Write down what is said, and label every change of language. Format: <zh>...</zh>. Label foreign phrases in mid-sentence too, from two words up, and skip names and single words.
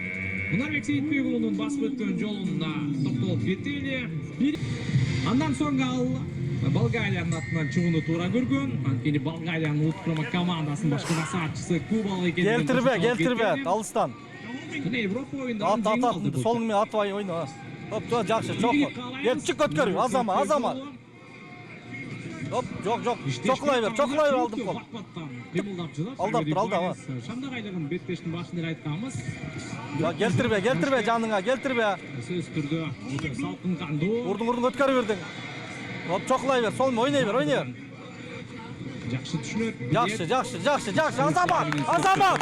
<ky>Мунарбек Сейитбек уулунун басып өткөн жолуна токтолуп кетели. Андан соң ал Болгариянын атынан чыгууну туура көргөн. Анткени Болгариянын улуттук құрама командасынын башкы насаатчысы кубалык экенин</ky> <kk>Келтірбе, алыстан.</kk> <ky>Мына Европа оюндарында</ky> <kk>At, солыңмен атпай ойна. Топ, жақсы, чоқы. Чик көткөр, азама. Топ, жоқ. Чоқылай бер, алдым қол. Алдап тұр, алдап.</kk> <ky>Шамдак айлыгын беттештин башында айтканбыз.</ky> <kk>Келтірбе, жаныңа, келтірбе.</kk> <ky>Сөз түрдө салкын кандуу. Урдың өткөрүп бердиң.</ky> <kk>Топ, чоқылай бер, солмен ойнай бер.</kk> <ky>Жакшы түшүнөт.</ky> <kk>Жақсы. Азамат.</kk>